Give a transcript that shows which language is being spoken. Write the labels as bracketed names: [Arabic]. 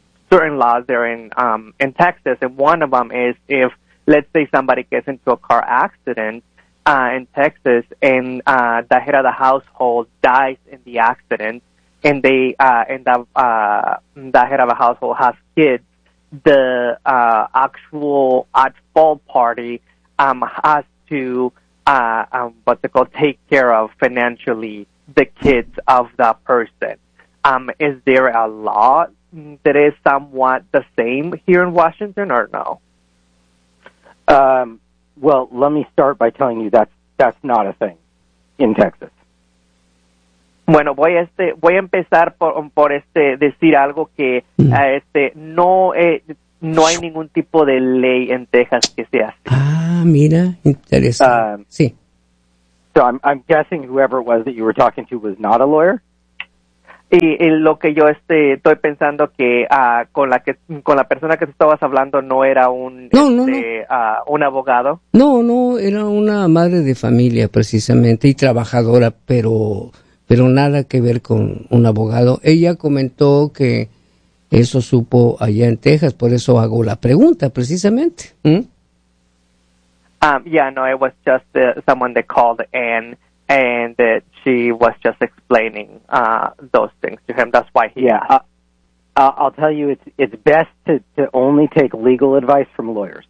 [English] certain laws there in Texas, and one of them is if, let's say, somebody gets into a car accident in Texas, and the head of the household dies in the accident, and they the head of a household has kids, the actual at fault party has to take care of financially the kids of that person. Is there a law that is somewhat the same here in Washington or no? Well, let me start by telling you that's not a thing in Texas. [Spanish] Bueno, voy a empezar por decir algo que no no hay ningún tipo de ley en Texas que sea así. Ah, mira, interesante. Sí. [English] So I'm guessing whoever it was that you were talking to was not a lawyer. [Spanish] Y lo que yo estoy pensando que con la persona que tú estabas hablando no era un abogado. No, no, era una madre de familia precisamente y trabajadora, pero nada que ver con un abogado. Ella comentó que eso supo allá en Texas, por eso hago la pregunta precisamente. [English] It was just someone that called and that she was just explaining those things to him. That's why he asked. I'll tell you, it's best to only take legal advice from lawyers.